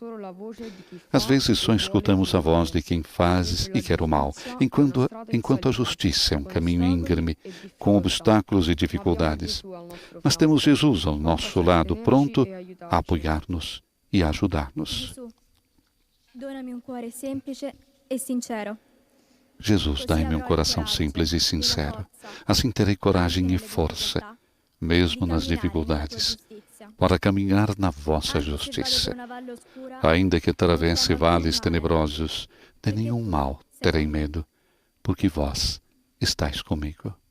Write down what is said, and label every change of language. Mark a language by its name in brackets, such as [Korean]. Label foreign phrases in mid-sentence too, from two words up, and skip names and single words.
[Portuguese] Às vezes só escutamos a voz de quem faz e quer o mal, enquanto a justiça é um caminho íngreme, com obstáculos e dificuldades. Mas temos Jesus ao nosso lado, pronto a apoiar-nos e a ajudar-nos. [Italian] Dona-me um cuore semplice e sincero. [Portuguese] Jesus, dai-me um coração simples e sincero. Assim terei coragem e força, mesmo nas dificuldades, para caminhar na vossa justiça. Ainda que atravesse vales tenebrosos, de nenhum mal terei medo, porque vós estáis comigo.